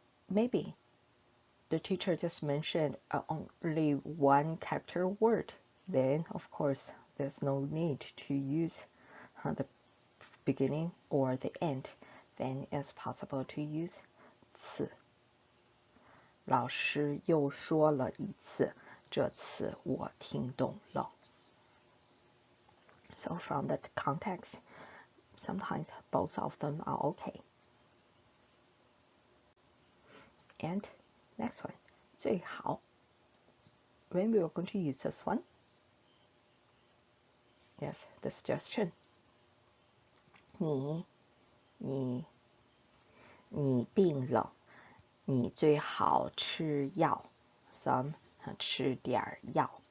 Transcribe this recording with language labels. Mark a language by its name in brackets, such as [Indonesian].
[English] Maybe the teacher just mentioned only one character word. Then, of course, there's no need to use the beginning or the end. Then it's possible to use 次. [Chinese] 老师又说了一次，这次我听懂了. [English] So from the context, sometimes both of them are okay. And next one, 最好. When we are going to use this one, yes, the suggestion. [Chinese] 你病了，你最好吃药 ， [English] some [Chinese] 吃点药。